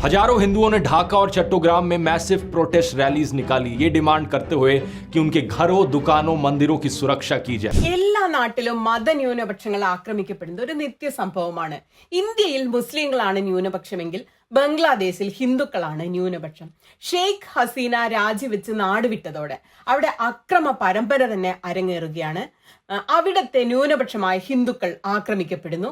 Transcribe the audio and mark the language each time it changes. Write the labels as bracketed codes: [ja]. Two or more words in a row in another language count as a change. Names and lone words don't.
[hi] हजारों हिंदुओं ने ढाका और चट्टोग्राम में [en] massive protest rallies [hi] निकाली, ये डिमांड करते हुए कि उनके घरों, दुकानों, मंदिरों की सुरक्षा की जाए. [ml] എല്ലാ നാട്ടിലും മതന്യൂനപക്ഷങ്ങൾ ആക്രമിക്കപ്പെടുന്ന ഒരു നിത്യ സംഭവമാണ്. ഇന്ത്യയിൽ മുസ്ലിങ്ങളാണ് ന്യൂനപക്ഷമെങ്കിൽ ബംഗ്ലാദേശിൽ ഹിന്ദുക്കളാണ് ന്യൂനപക്ഷം. ഷെയ്ഖ് ഹസീന രാജിവെച്ച് നാടുവിട്ടതോടെ അവിടെ അക്രമ പരമ്പര തന്നെ അരങ്ങേറുകയാണ്. അവിടത്തെ ന്യൂനപക്ഷമായ ഹിന്ദുക്കൾ ആക്രമിക്കപ്പെടുന്നു.